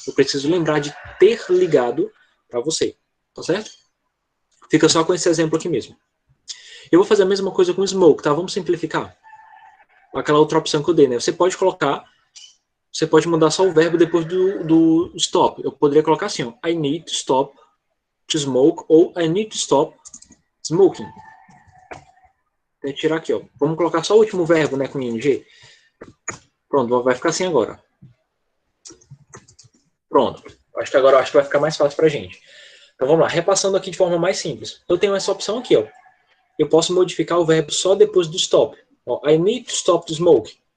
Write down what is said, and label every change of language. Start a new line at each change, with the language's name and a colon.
Portuguese: Eu preciso lembrar de ter ligado para você, tá certo? Fica só com esse exemplo aqui mesmo. Eu vou fazer a mesma coisa com smoke, tá? Vamos simplificar. Aquela outra opção que eu dei, né? Você pode mudar só o verbo depois do stop. Eu poderia colocar assim, ó,
English: I need to stop to smoke,
Portuguese: ou
English: I need to stop smoking.
Portuguese: Vou tirar aqui, ó. Vamos colocar só o último verbo, né, com ing. Pronto, vai ficar assim agora. Pronto. Acho que agora vai ficar mais fácil pra gente. Então vamos lá, repassando aqui de forma mais simples. Eu tenho essa opção aqui, ó. Eu posso modificar o verbo só depois do stop. Ó,
English: I need to stop to smoke.